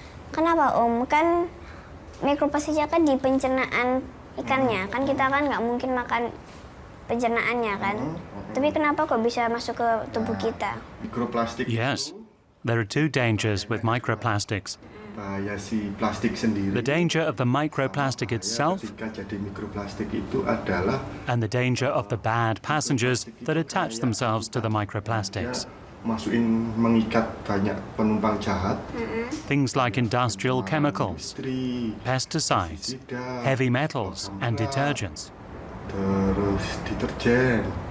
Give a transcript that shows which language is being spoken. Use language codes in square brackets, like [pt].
[id] Kenapa Om? Kan mikroplastiknya kan di pencernaan ikannya, kan kita kan nggak mungkin makan pencernaannya kan. Tapi kenapa kok bisa masuk ke tubuh kita? Mikroplastik. [en] Yes, there are two dangers with microplastics. [id] Bahaya si plastik sendiri. [en] The danger of the microplastic itself [id] Ketika jadi mikroplastik itu adalah [en] and the danger of the bad passengers that attach themselves to the microplastics. [id] Masukin mengikat banyak penumpang jahat. [en] Things like industrial chemicals, pesticides, heavy metals, and detergents. [id] Terus deterjen.